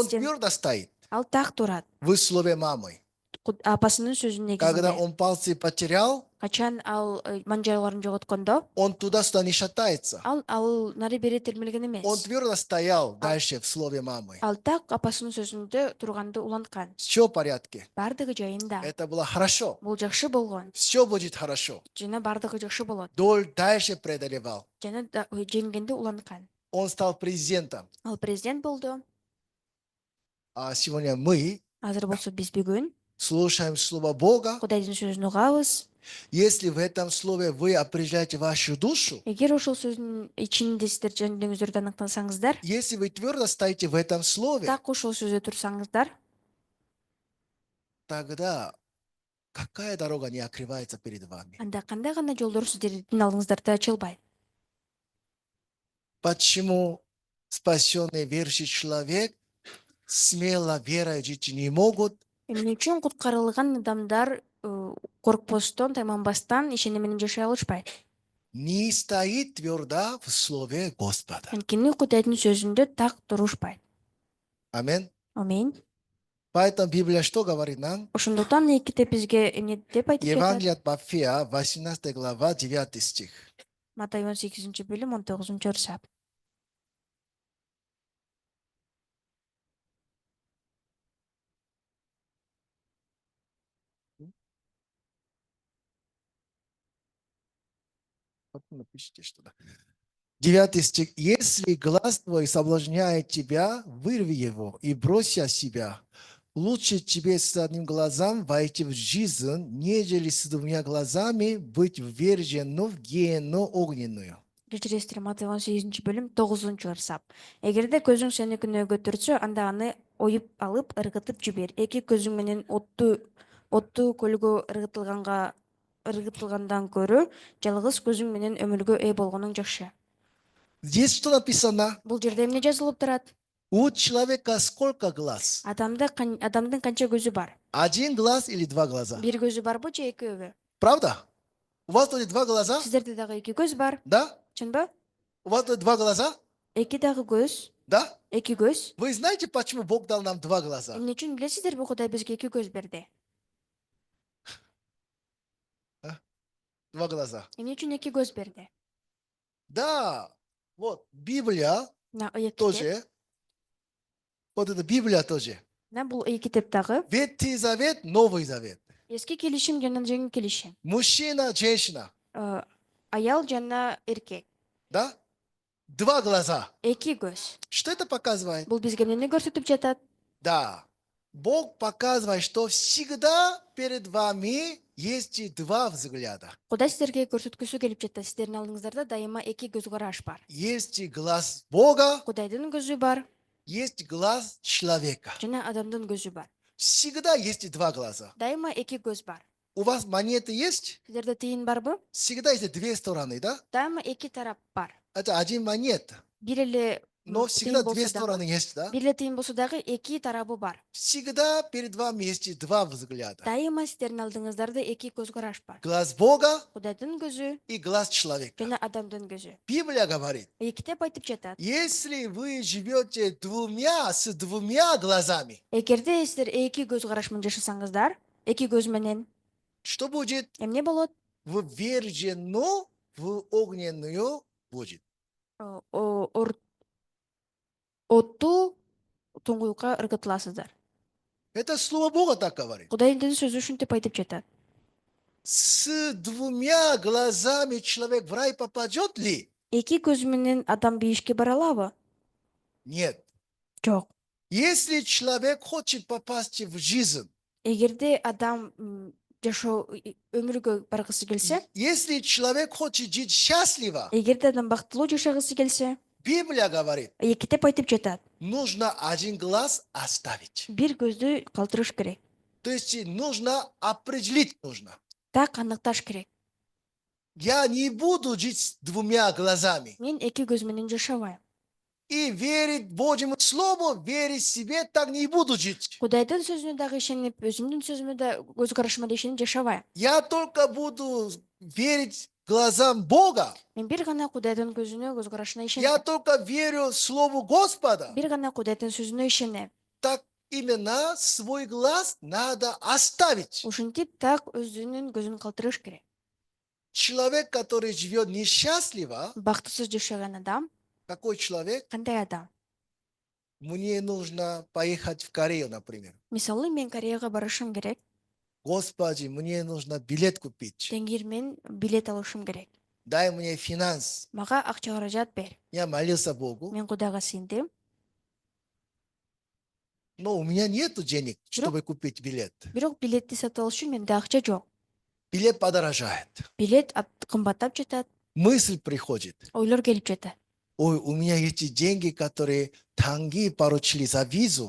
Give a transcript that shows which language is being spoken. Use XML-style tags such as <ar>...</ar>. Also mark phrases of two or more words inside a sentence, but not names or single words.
<ru>президент твердо стоит</ru> <ky>ал так турат.</ky> <ru>в слове мамы.</ru> <ky>Апасынын сөзүнүн</ky> <ru>Когда</ru> <ky>негизинде.</ky> <ru>он пальцы потерял,</ru> <ky>Качан ал манжайларын жоготкондо,</ky> <ru>он туда-сюда не шатается.</ru> <ky>ал нары бери термелген</ky> <ru>Он</ru> <ky>эмес.</ky> <ru>твердо стоял дальше в слове мамы.</ru> <ky>Ал так апасынын сөзүндө турганды уланткан.</ky> <ru>Все в порядке.</ru> <ky>Бардыгы жайында.</ky> <ru>Это было хорошо.</ru> <ky>Бул жакшы болгон.</ky> <ru>Все будет хорошо.</ru> <ky>Жана бардыгы жакшы болот.</ky> <ru>Дальше преодолевал.</ru> <ky>Жана жеңгенде уланткан.</ky> <ru>Он стал президентом.</ru> <ky>Ал президент болду.</ky> <ru>А сегодня мы</ru> <ky>Азыр болсо биз бүгүн</ky> <ru>слушаем Слово Бога.</ru> <ky>Кудайдын сөзүн угабыз.</ky> <ru>Если в этом слове вы определяете вашу душу,</ru> <ky>Эгер ошол сөздүн ичинде сиздер жан дүйнөңүздөрдү аныктасаңыздар,</ky> <ru>если вы твердо стоите в этом слове,</ru> <ky>так ошол сөздө турсаңыздар,</ky> <ru>тогда какая дорога не открывается перед вами?</ru> <ky>анда кандай гана жолдор сиздердин алдыңыздарда ачылбайт.</ky> <ru>Почему спасенный верующий человек смело верой жить не могут,</ru> <ky>Эмне үчүн куткарылган адамдар коркпостон, тайманбастан ишеnim менен жашай алышпайт?</ky> <ru>Не стоит твердо в слове Господа.</ru> <ky>Анткени Кудайдын сөзүндө так турушпайт.</ky> <ru>Аминь.</ru> <ky>Аминь.</ky> <ru>Поэтому Библия что говорит нам?</ru> <ky>Ошондуктан Китеп бизге эмне деп айтып жатат?</ky> <ru>Евангелие от Матфея, 18 глава, 9 стих.</ru> <ky>Матай 18-бөлүм 19-абзац.</ky> <ru>Потом напишите что-то. 9 стих. Если глаз твой соблазняет тебя, вырви его и брось от себя. Лучше тебе с одним глазом войти в жизнь, нежели с двумя глазами быть ввержену в гиену огненную.</ru> <ky>Кечиресиздер, Матай 18-бөлүм 9-абзац. Эгерде көзүң сени күнөөгө түртсө, анда аны оюп алып, ыргытып жибер. Эки көзүң менен оттуу көлгө ыргытылгандан көрө, жалгыз көзүң менен өмүргө ээ болгонуң жакшы.</ky> <ru>Здесь что написано?</ru> <ky>Бул жерде эмне жазылып турат?</ky> <ru>У человека сколько глаз?</ru> <ky>Адамдын канча көзү бар?</ky> <ru>Один глаз или два глаза?</ru> <ky>Бир көзү барбы же экөөбү?</ky> <ru>Правда? У вас тоже два глаза?</ru> <ky>Сиздерде дагы эки көз бар,</ky> <ru>Да?</ru> <ky>чынбы?</ky> <ru>У вас тоже два глаза?</ru> <ky>Эки дагы көз,</ky> <ru>Да?</ru> <ky>эки көз.</ky> <ru>Вы знаете, почему Бог дал нам два глаза?</ru> <ky>Эмне үчүн билесиздерби Кудай бизге эки көз берди?</ky> <ru>Два глаза.</ru> <ky>Эмне үчүн эки көз берди?</ky> <ru>Да, вот Библия</ru> <ky>Мына ыйык китеп.</ky> <ru>тоже. Вот это Библия тоже.</ru> <ky>Мына бул ыйык китеп дагы.</ky> <ru>Ветхий Завет, Новый Завет.</ru> <ky>Эски келишим жана жаңы келишим.</ky> <ru>Мужчина, женщина.</ru> <ky>Аял жана эркек.</ky> <ru>Да? Два глаза.</ru> <ky>Эки көз.</ky> <ru>Что это показывает?</ru> <ky>Бул бизге эмнени көрсөтүп жатат?</ky> <ru>Да. Бог показывает, что всегда перед вами есть два взгляда.</ru> <ky>Кудай сиздерге көрсөткүсү келип жатат. Сиздердин алдыңыздарда дайыма эки көз караш бар.</ky> <ru>Есть глаз Бога,</ru> <ky>Кудайдын көзү бар</ky> <ru>есть глаз человека.</ru> <ky>жана адамдын көзү бар.</ky> <ru>Всегда есть два глаза.</ru> <ky>Дайыма эки көз бар.</ky> <ru>У вас монеты есть?</ru> <ky>Сиздерде тыйын барбы?</ky> <ru>Всегда есть две стороны, да?</ru> <ky>Дайыма эки тарап бар.</ky> <ru>Это один монет.</ru> <ky>Бир эле</ky> <ru>Но всегда</ru> <ky>тыйын</ky> <ru>две</ru> <ky>болсо</ky> <ru>стороны</ru> <ky>дагы.</ky> <ru>есть, да?</ru> <ky>Бир эле тыйын болсо дагы эки тарабы бар.</ky> <ru>Всегда перед вами есть два взгляда.</ru> <ky>Дайыма сиздердин алдыңыздарда эки көз караш бар.</ky> <ru>Глаз Бога</ru> <ky>Кудайдын көзү</ky> <ru>и глаз человека.</ru> <ky>жана адамдын көзү.</ky> <ru>Библия говорит,</ru> <ky>Китеп айтып жатат.</ky> <ru>если вы живете с двумя глазами,</ru> <ky>Эгерде сиздер эки көз караш менен жашасаңыздар, эки көз менен</ky> <ru>что будет?</ru> <ky>эмне болот?</ky> <ru>Ввержено в огненную будет.</ru> <ky>Оттуу туңгуюкка ыргытыласыздар.</ky> <ru>Это слово Бога так говорит.</ru> <ky>Кудайдын сөзү ушинтип айтып жатат.</ky> <ru>С двумя глазами человек в рай попадет ли?</ru> <ky>Эки көз менен адам бейишке бара алабы?</ky> <ru>Нет.</ru> <ky>Жок.</ky> <ru>Если человек хочет попасть в жизнь,</ru> <ky>Эгерде адам жашоо өмүргө баргысы келсе,</ky> <ru>если человек хочет жить счастливо,</ru> <ky>эгерде адам бактылуу жашагысы келсе,</ky> <ru>Библия говорит,</ru> <ky>китеп айтып жатат.</ky> <ru>нужно один глаз оставить.</ru> <ky>Бир көздү калтырыш керек.</ky> <ru>То есть нужно определить нужно.</ru> <ky>Так аныкташ керек.</ky> <ru>Я не буду жить с двумя глазами.</ru> <ky>Мен эки көз менен жашабайм.</ky> <ru>И верить Божьему Слову, верить себе, так не буду жить.</ru> <ky>Кудайдын сөзүнө дагы ишенип, өзүмдүн сөзүмө да көз карашыма да ишенип жашабайм.</ky> <ru>Я только буду верить глазам Бога.</ru> <ky>Мен бир гана Кудайдын көзүнө, көз карашына</ky> <ru>Я</ru> <ky>ишенем.</ky> <ru>только верю Слову Господа.</ru> <ky>Бир гана Кудайдын сөзүнө ишенем.</ky> <ru>Так именно свой глаз надо оставить.</ru> <ky>Ушинтип так өзүнүн көзүн калтырыш керек.</ky> <ru>Человек, который живет несчастливо,</ru> <ky>Бактысыз жашаган адам</ky> <ru>какой человек?</ru> <ky>кандай адам?</ky> <ru>Мне нужно поехать в Корею, например.</ru> <ky>Мисалы, мен Кореяга барышым керек.</ky> <ru>Господи, мне нужно билет купить.</ru> <ky>Теңир, мен билет алышым керек.</ky> <ru>Дай мне финанс.</ru> <ky>Мага акча каражат бер.</ky> <ru>Я молился Богу,</ru> <ky>Мен Кудайга сыйындым.</ky> <ru>но у меня нет денег, чтобы купить билет.</ru> <ky>Бирок билетти сатып алыш үчүн менде акча жок.</ky> <ru>Билет подорожает.</ru> <ky>Билет кымбаттап жатат.</ky> <ru>Мысль приходит.</ru> <ky>Ойлор келип жатат.</ky> <ru>Ой, у меня есть деньги, которые танги поручили за визу.</ru>